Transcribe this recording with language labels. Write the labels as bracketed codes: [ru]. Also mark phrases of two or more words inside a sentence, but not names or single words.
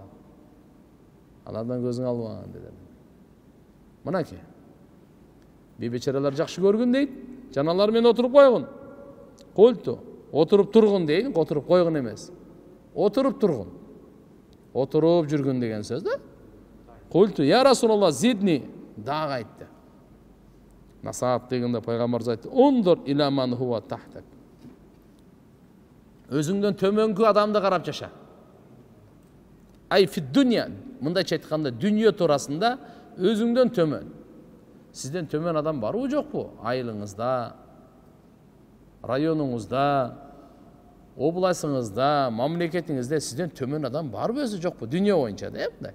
[ky] Алардан көзүң албагын деди. Мынакей. Бейбечаралар жакшы көргүн дейт, жаналар менен отуруп койгун. Культу, отуруп тургун дейт, отуруп койгун эмес. Отуруп тургун. Отуруп жүргүн деген сөз да. [ar] قلت يا رسول الله, [ky] зидни, дагы айтты. Насаат дегенде пайгамбарыбыз айтты, [ar] انظر إلى من هو تحتك. [ky] Өзүңдөн төмөнкү адамды карап жаша. [ar] أي في الدنيا, [ky] мындайча айтканда, дүнүйө туурасында өзүңдөн төмөн. Сизден төмөн адам барбы жокпу? Айылыңызда, районуңузда, областыңызда, мамлекетиңизде сизден төмөн адам барбы өзү жокпу? Дүнүйө боюнча да, мындай.